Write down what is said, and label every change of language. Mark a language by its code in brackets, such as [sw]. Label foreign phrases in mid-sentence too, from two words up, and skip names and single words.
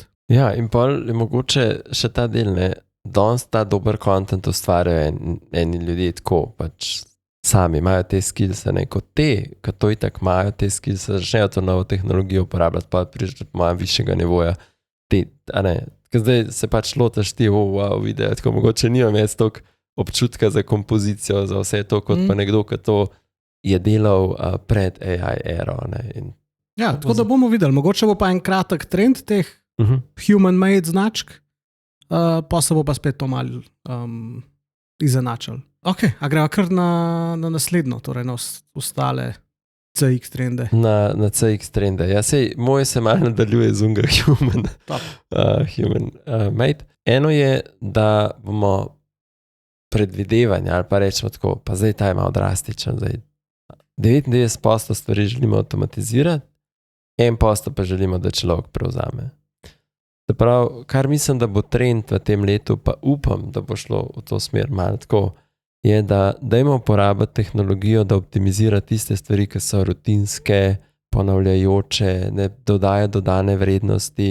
[sl] Ja, in pol je mogoče še ta del, danes ta dober content ustvarjajo eni ljudje tako, pač sami imajo te skillse, kot to itak imajo te skillse, začnejo to novo tehnologijo uporabljati, pa prišli do malo višjega nivoja. Ker zdaj se pač lotaš ti video, tako mogoče nimam jaz toliko občutka za kompozicijo, za vse to, kot pa nekdo, ki to je delal pred AI ero. Ja, tako da bomo videli, mogoče bo pa en kratek trend teh [en] human-made [sl] značk, pa se bo pa spet to malo izenačil. Ok, a greva kar na naslednjo, torej na ostale CX trende. Na CX trende. Ja, sej, moje se malo nadaljuje z unga [en] human made. [sl] Eno je, da bomo predvidevanja, ali pa rečemo tako, pa zdaj ta je malo drastičen. 99% stvari želimo avtomatizirati, 1% pa želimo, da človek prevzame. Se pravi, kar mislim, da bo trend v tem letu, pa upam, da bo šlo v to smer malo tako, je, da dajmo uporabiti tehnologijo, da optimizira tiste stvari, ki so rutinske, ponavljajoče, ne dodaja dodane vrednosti.